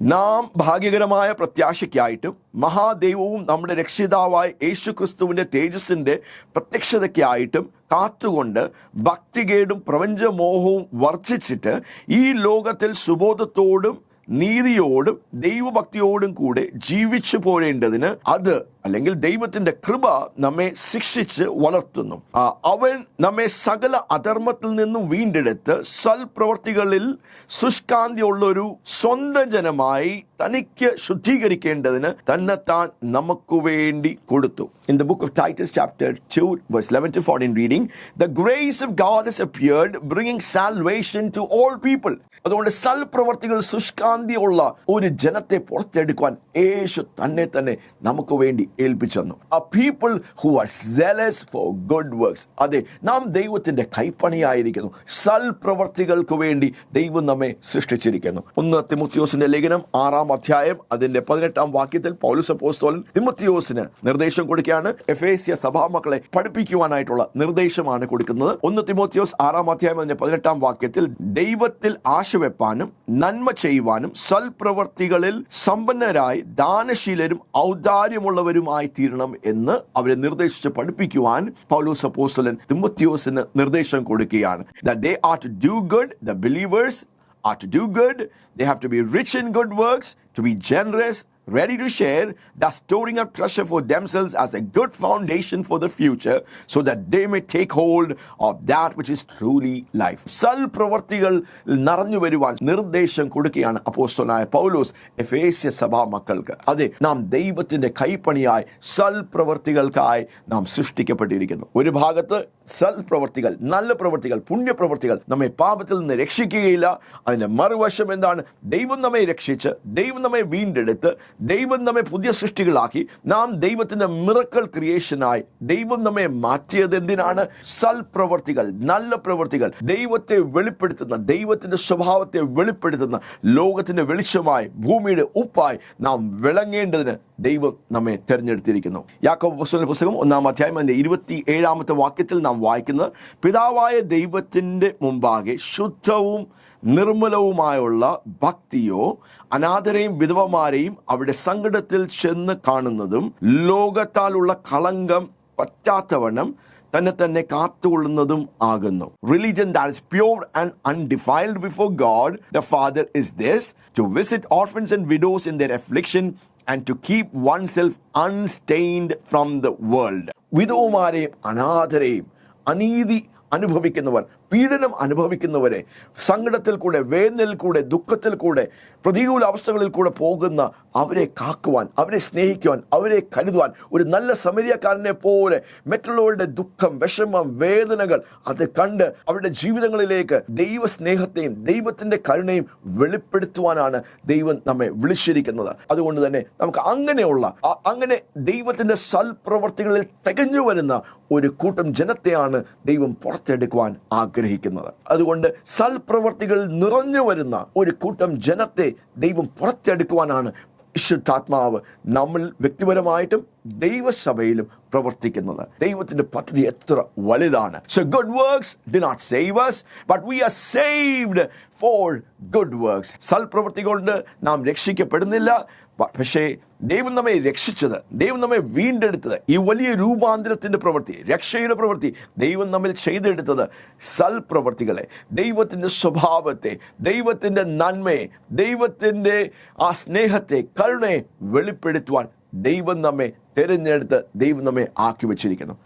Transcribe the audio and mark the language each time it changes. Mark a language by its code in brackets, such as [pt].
[ml] നാം ഭാഗ്യകരമായ പ്രത്യാശയ്ക്കായിട്ടും മഹാദൈവവും നമ്മുടെ രക്ഷിതാവായ യേശുക്രിസ്തുവിന്റെ തേജസ്സിന്റെ പ്രത്യക്ഷതയ്ക്കായിട്ടും കാത്തുകൊണ്ട് ഭക്തികേടും പ്രപഞ്ചമോഹവും വർജിച്ചിട്ട് ഈ ലോകത്തിൽ സുബോധത്തോടും നീതിയോടും ദൈവഭക്തിയോടും കൂടെ ജീവിച്ചു പോരേണ്ടതിന് അത്, അല്ലെങ്കിൽ ദൈവത്തിന്റെ കൃപ നമ്മെ ശിക്ഷിച്ച് വളർത്തുന്നു. അവൻ നമ്മെ സകല അധർമ്മത്തിൽ നിന്നും വീണ്ടെടുത്ത് സൽപ്രവർത്തികളിൽ ശുഷ്കാന്തിയുള്ളൊരു സ്വന്തം ജനമായി തനിക്ക് ശുദ്ധീകരിക്കേണ്ടതിന് തന്നെത്താൻ നമുക്ക് വേണ്ടി കൊടുത്തു. [en] In the book of Titus chapter 2 verse 11-14 reading, the grace of God has appeared bringing salvation to all people. [ml] അതുകൊണ്ട് സൽപ്രവർത്തികൾ ശുഷ്കാന്തിയുള്ള ഒരു ജനത്തെ പുറത്തെടുക്കുവാൻ യേശു തന്നെ നമുക്ക് വേണ്ടി ഏൽപ്പിച്ചു തന്നു. [en] A people who are zealous for good works. [ml] അതെ, നാം ദൈവത്തിന്റെ കൈപ്പണിയായിരിക്കുന്നു. സൽപ്രവർത്തികൾക്ക് വേണ്ടി ദൈവം നമ്മെ സൃഷ്ടിച്ചിരിക്കുന്നു. 1 തിമോത്തിയോസിന്റെ ലേഖനം 6-ാം അധ്യായം അതിന്റെ 18-ാം വാക്യത്തിൽ പൗലോസ് അപ്പോസ്തലൻ തിമോത്തിയോസിന് നിർദ്ദേശം കൊടുക്കുകയാണ്. എഫേസ്യ സഭാമക്കളെ പഠിപ്പിക്കുവാനായിട്ടുള്ള നിർദ്ദേശമാണ് കൊടുക്കുന്നത്. 1 തിമോത്തിയോസ് 6-ാം അധ്യായം അതിന്റെ 18-ാം വാക്യത്തിൽ ദൈവത്തിൽ ആശ വെപ്പാനും നന്മ ചെയ്യുവാനും സൽപ്രവർത്തികളിൽ സമ്പന്നരായി ദാനശീലരും ഔദാര്യമുള്ളവരുമായി തീരണം എന്ന് അവരെ നിർദ്ദേശിച്ച് പഠിപ്പിക്കുവാൻ പൗലോസ് അപ്പോസ്തലൻ തിമോത്തിയോസിന് നിർദ്ദേശം കൊടുക്കുകയാണ്. [en] That they are to do good, the believers are to do good, they have to be rich in good works, to be generous, ready to share, thus storing up treasure for themselves as a good foundation for the future, so that they may take hold of that which is truly life. [ml] സൽപ്രവർത്തികൾ നിറഞ്ഞു വരുവാൻ നിർദ്ദേശം കൊടുക്കുകയാണ് അപ്പോസ്തലനായ പൗലോസ് എഫേസ്യ സഭാ മക്കൾക്ക്. അതെ, നാം ദൈവത്തിന്റെ കൈപ്പണിയായി സൽപ്രവർത്തികൾക്കായി നാം സൃഷ്ടിക്കപ്പെട്ടിരിക്കുന്നു. ഒരു ഭാഗത്ത് സൽപ്രവർത്തികൾ, നല്ല പ്രവർത്തികൾ, പുണ്യപ്രവർത്തികൾ നമ്മെ പാപത്തിൽ നിന്ന് രക്ഷിക്കുകയില്ല. അതിന്റെ മറുവശം എന്താണ്? ദൈവം നമ്മെ രക്ഷിച്ച്, ദൈവം നമ്മെ വീണ്ടെടുത്ത്, ദൈവം നമ്മെ പുതിയ സൃഷ്ടികളാക്കി, നാം ദൈവത്തിന്റെ മിറക്കിൾ ക്രിയേഷനായി ദൈവം നമ്മെ മാറ്റിയത് എന്തിനാണ്? സൽപ്രവർത്തികൾ, നല്ല പ്രവർത്തികൾ, ദൈവത്തെ വെളിപ്പെടുത്തുന്ന, ദൈവത്തിന്റെ സ്വഭാവത്തെ വെളിപ്പെടുത്തുന്ന, ലോകത്തിന്റെ വെളിച്ചമായി, ഭൂമിയുടെ ഉപ്പായി നാം വിളങ്ങേണ്ടതിന് ദൈവം നമ്മെ തെരഞ്ഞെടുത്തിരിക്കുന്നു. യാക്കോബ് അപ്പോസ്തലന്റെ പുസ്തകം 1-ാം അധ്യായം അതിന്റെ 27-ാമത്തെ വാക്യത്തിൽ നാം വായിക്കുന്നത്, പിതാവായ ദൈവത്തിന്റെ മുമ്പാകെ ശുദ്ധവും നിർമ്മലവുമായുള്ള ഭക്തിയോ അനാഥരെയും വിധവമാരെയും അവിടെ സങ്കടത്തിൽ ചെന്ന് കാണുന്നതും ലോകത്താലുള്ള കളങ്കം പറ്റാത്തവണ്ണം തന്നെ കാത്തുകൊള്ളുന്നതും ആകുന്നു. [en] Religion that is pure and undefiled before God the Father is this, to visit orphans and widows in their affliction and to keep oneself unstained from the world. [ml] വിധവമാരെയും അനാഥരെയും അനീതി അനുഭവിക്കുന്നവർ, പീഡനം അനുഭവിക്കുന്നവരെ, സങ്കടത്തിൽ കൂടെ, വേദനയിൽ കൂടെ, ദുഃഖത്തിൽ കൂടെ, പ്രതികൂല അവസ്ഥകളിൽ കൂടെ പോകുന്ന അവരെ കാക്കുവാൻ, അവരെ സ്നേഹിക്കുവാൻ, അവരെ കരുതുവാൻ, ഒരു നല്ല സമരിയക്കാരനെ പോലെ മറ്റുള്ളവരുടെ ദുഃഖം, വിഷമം, വേദനകൾ അത് കണ്ട് അവരുടെ ജീവിതങ്ങളിലേക്ക് ദൈവസ്നേഹത്തെയും ദൈവത്തിൻ്റെ കരുണയും വെളിപ്പെടുത്തുവാനാണ് ദൈവം നമ്മെ വിളിച്ചിരിക്കുന്നത്. അതുകൊണ്ട് തന്നെ നമുക്ക് അങ്ങനെ ദൈവത്തിൻ്റെ സൽപ്രവർത്തികളിൽ തികഞ്ഞു വരുന്ന ഒരു കൂട്ടം ജനത്തെയാണ് ദൈവം പുറത്തെടുക്കുവാൻ ആഗ്രഹിക്കുന്നത്. അതുകൊണ്ട് സൽപ്രവർത്തികൾ നിറഞ്ഞു വരുന്ന ഒരു കൂട്ടം ജനത്തെ ദൈവം പുറത്തെടുക്കുവാനാണ് വിശുദ്ധാത്മാവ് നമ്മൾ വ്യക്തിപരമായിട്ടും ദൈവസഭയിലും പ്രവർത്തിക്കുന്നത്. ദൈവത്തിന്റെ പദ്ധതി എത്ര വലുതാണ്. [en] So good works do not save us, but we are saved for good works. [ml] സൽപ്രവൃത്തി കൊണ്ട് നാം രക്ഷിക്കപ്പെടുന്നില്ല, പക്ഷേ ദൈവം നമ്മെ രക്ഷിച്ചത്, ദൈവം നമ്മെ വീണ്ടെടുത്തത്, ഈ വലിയ രൂപാന്തരത്തിന്റെ പ്രവൃത്തി, രക്ഷയുടെ പ്രവൃത്തി ദൈവം നമ്മിൽ ചെയ്തെടുത്തത് സൽപ്രവൃത്തികളെ, ദൈവത്തിന്റെ സ്വഭാവത്തെ, ദൈവത്തിന്റെ നന്മയെ, ദൈവത്തിന്റെ ആ സ്നേഹത്തെ, കരുണയെ വെളിപ്പെടുത്തുവാൻ ദൈവം നമ്മെ തിരഞ്ഞെടുത്ത് ദൈവം നമ്മെ ആക്കി വെച്ചിരിക്കുന്നു.